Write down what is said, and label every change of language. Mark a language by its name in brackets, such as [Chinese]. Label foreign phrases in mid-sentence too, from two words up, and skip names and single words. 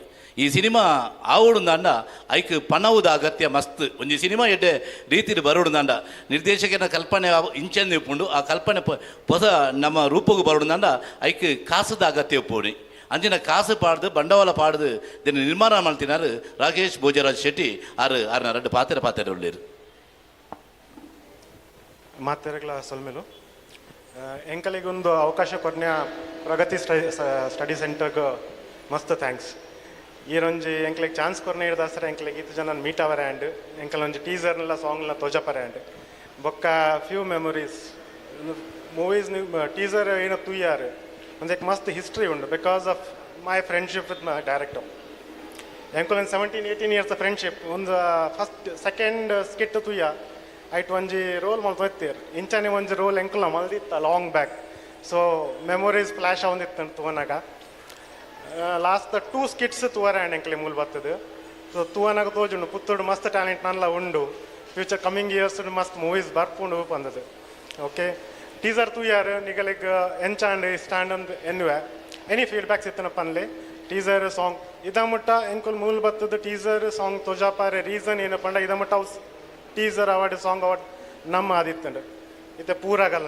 [Tulu] ಈ ಸಿನಿಮಾ ಆವಡುಂದಾಂಡ ಐಕ್ ಪಣವುದ ಅಗತ್ಯ ಮಸ್ತ್ ಒಂಜಿ ಸಿನಿಮಾ ಎಡ್ಡೆ ರೀತಿಲಿ ಬರೋಡುಂದಾಂಡ ನಿರ್ದೇಶಕನ ಕಲ್ಪನೆ ಇಂಚೆಂದು ಇಪ್ಪುಂಡು ಆ ಕಲ್ಪನೆ ಹೊಸ ನಮ್ಮ ರೂಪಗೂ ಬರೋಡುಂದಾಂಡ ಐಕ್ ಕಾಸದ ಅಗತ್ಯ ಉಪ್ಪುಣಿ ಅಂಚಿನ ಕಾಸು ಪಾಡ್ದು ಬಂಡವಾಳ ಪಾಡ್ದು [Kannada] ಇದನ್ನು ನಿರ್ಮಾಣ ಮಾಡ್ತಿನಾರು [Tulu] ರಾಕೇಶ್ ಭೋಜರಾಜ್ ಶೆಟ್ಟಿ ಆರ್ನ [Kannada] ಎರಡು ಪಾತ್ರ ಒಳ್ಳೆಯರು. [Tulu] ಮಾತೆರೆಗ್ಲ ಸೊಲ್ಮೇಲು ಎಂಕಲಿಗೊಂದು ಅವಕಾಶ ಕೊರ್ನ್ಯ ಪ್ರಗತಿ ಸ್ಟಡಿ ಸೆಂಟರ್ಗೆ ಮಸ್ತ್ ಥ್ಯಾಂಕ್ಸ್. ಈರೊಂಜಿ ಎಂಕ್ಲಿಗೆ ಚಾನ್ಸ್ ಕೊರ್ನೆ ಹಿಡ್ದಾಸ್ರೆ ಎಂಕ್ಲಿಗೆ ಇತ್ತು ಜನ ಮೀಟ್ ಅವರ ಆ್ಯಂಡ್ ಎಂಕಲೊಂಜಿ ಟೀಸರ್ನೆಲ್ಲ ಸಾಂಗ್ನ ತೋಜಪರ ಆ್ಯಂಡ್ ಬೊಕ್ಕ [English] few memories movies teaser [Tulu] ಏನೋ ತುಯ್ಯಾರು ಒಂದಕ್ಕೆ ಮಸ್ತ್ ಹಿಸ್ಟ್ರಿ ಉಂಡು [English] because of my friendship with my director. [Tulu] ಎಂಕಲೊಂದು 17-18 [English] years friendship [Tulu] ಒಂದು [English] first second skit [Tulu] ತುಯ್ಯ ಐಟ್ ಒಂಜಿ ರೋಲ್ ಮಲ್ತೋಯ್ತೀರ್ ಇಂಚಾನೆ ಒಂಜಿ ರೋಲ್ ಎಂಕಲ್ನ ಮಲ್ದಿತ್ತ [English] long back. so memories flash [Tulu] ಆವಂದಿತ್ತು ತೂವನಾಗ [English] last 2 skits [Tulu] ತೂವರ ಆ್ಯಂಡ್ ಎಂಕ್ಲೆ ಮೂಲ ಬರ್ತದೆ. ಸೊ ತೂವನಾಗ ತೋಜುಂಡು ಪುತ್ತೂಡು ಮಸ್ತ್ ಟ್ಯಾಲೆಂಟ್ ನಲ್ಲ ಉಂಡು [English] future coming years [Tulu] ಮಸ್ತ್ ಮೂವೀಸ್ ಬರ್ಪುಂಡು ಬಂದದು. ಓಕೆ ಟೀಸರ್ ತೂಯಾರು ನಿಗಲಿಗೆ ಎಂಚಾಂಡ್ ಸ್ಟ್ಯಾಂಡ್ ಅಂದ್ ಎನ್ನುವೆ [English] any feedbacks [Tulu] ಇತ್ತನ ಪನ್ಲೆ [English] teaser song [Tulu] ಇದ ಮುಟ್ಟ ಎಂಕುಲ್ ಮೂಲ ಬರ್ತದೆ [English] teaser song [Tulu] ತೋಜಾಪಾರೆ ರೀಸನ್ ಏನಪ್ಪ ಇದ ಮುಟ್ಟ [English] teaser award song award [Tulu] ನಮ್ಮ ಆದಿತ್ತಂಡು ಇತ್ತೆ ಪೂರಾಗಲ್ಲ.